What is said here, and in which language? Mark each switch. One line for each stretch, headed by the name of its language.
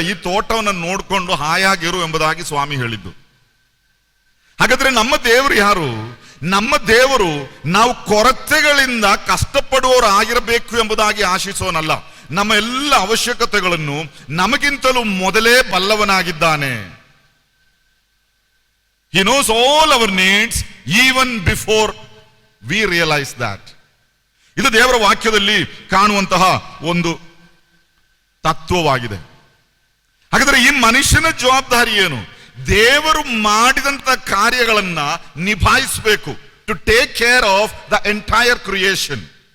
Kannada: ಈ ತೋಟವನ್ನು ನೋಡಿಕೊಂಡು ಹಾಯಾಗಿರು ಎಂಬುದಾಗಿ ಸ್ವಾಮಿ ಹೇಳಿದ್ದು. ಹಾಗಾದ್ರೆ ನಮ್ಮ ದೇವರು ಯಾರು? ನಮ್ಮ ದೇವರು ನಾವು ಕೊರತೆಗಳಿಂದ ಕಷ್ಟಪಡುವವರು ಆಗಿರಬೇಕು ಎಂಬುದಾಗಿ ಆಶಿಸೋನಲ್ಲ. ನಮ್ಮ ಎಲ್ಲ ಅವಶ್ಯಕತೆಗಳನ್ನು ನಮಗಿಂತಲೂ ಮೊದಲೇ ಬಲ್ಲವನಾಗಿದ್ದಾನೆ.
English: He knows all our needs even before we realize that.
Kannada: ಇದು ದೇವರ ವಾಕ್ಯದಲ್ಲಿ ಕಾಣುವಂತಹ ಒಂದು ತತ್ವವಾಗಿದೆ. ಹಾಗಾದ್ರೆ ಈ ಮನುಷ್ಯನ ಜವಾಬ್ದಾರಿ ಏನು? ದೇವರು ಮಾಡಿದಂತ ಕಾರ್ಯಗಳನ್ನ ನಿಭಾಯಿಸಬೇಕು.
English: To take care of the entire creation.